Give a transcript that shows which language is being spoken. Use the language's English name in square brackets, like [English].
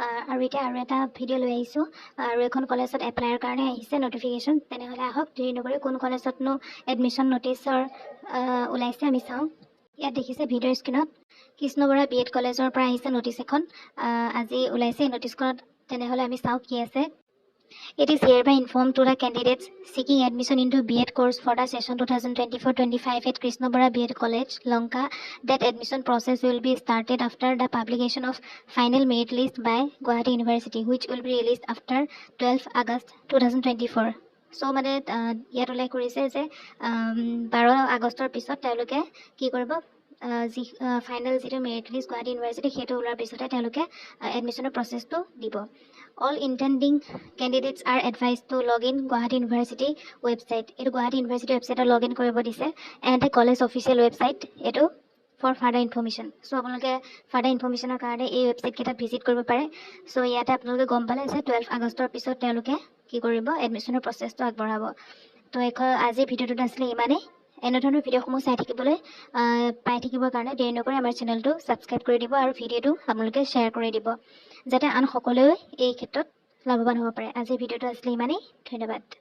[Assamese] আৰু এতিয়া আৰু এটা ভিডিঅ' লৈ আহিছোঁ আৰু এখন কলেজত এপ্লাইৰ কাৰণে আহিছে নটিফিকেশ্যন। তেনেহ'লে আহক দেৰি নকৰি কোন কলেজতনো এডমিশ্যন নটিচৰ ওলাইছে আমি চাওঁ। ইয়াত দেখিছে ভিডিঅ' স্ক্ৰীণত কৃষ্ণ বৰা BEd কলেজৰ পৰা আহিছে নটিচ এখন আজি ওলাইছে। এই নটিচখনত তেনেহ'লে আমি চাওঁ কি আছে। [English] It is hereby informed to the candidates seeking admission into BEd course for the session 2024-25 at Krishnabara BEd College, Lanka, that admission process will be started after the publication of final merit list by Guwahati University, which will be released after 12 August 2024. [Assamese] So মানে ইয়াত উল্লেখ কৰিছে যে 12 আগষ্টৰ পিছত তেওঁলোকে কি কৰিব, যি ফাইনেল যিটো মেৰিট লিষ্ট গুৱাহাটী ইউনিভাৰ্চিটি সেইটো ওলোৱাৰ পিছতে তেওঁলোকে এডমিশ্যনৰ প্ৰচেছটো দিব। [English] All intending candidates are advised to log in Guwahati University website. [Assamese] এইটো গুৱাহাটী ইউনিভাৰ্চিটি ৱেবছাইটত লগ ইন কৰিব দিছে এণ্ড কলেজ অফিচিয়েল ৱেবছাইট এইটো ফৰ ফাৰ্ডাৰ ইনফৰ্মেশ্যন। চ' আপোনালোকে ফাৰ্ডাৰ ইনফৰ্মেশ্যনৰ কাৰণে এই ৱেবছাইটকেইটা ভিজিট কৰিব পাৰে। চ' ইয়াতে আপোনালোকে গম পালে যে 12 আগষ্টৰ পিছত তেওঁলোকে কি কৰিব, এডমিশ্যনৰ প্ৰচেছটো আগবঢ়াব। তো আজিৰ ভিডিঅ'টোত আছিলে ইমানেই। এনেধৰণৰ ভিডিঅ'সমূহ চাই থাকিবলৈ পাই থাকিবৰ কাৰণে দেৰি নকৰি আমাৰ চেনেলটো ছাবস্ক্ৰাইব কৰি দিব আৰু ভিডিঅ'টো আপোনালোকে শ্বেয়াৰ কৰি দিব যাতে আন সকলোৱে এই ক্ষেত্ৰত লাভৱান হ'ব পাৰে। আজিৰ ভিডিঅ'টো আছিলে ইমানেই। ধন্যবাদ।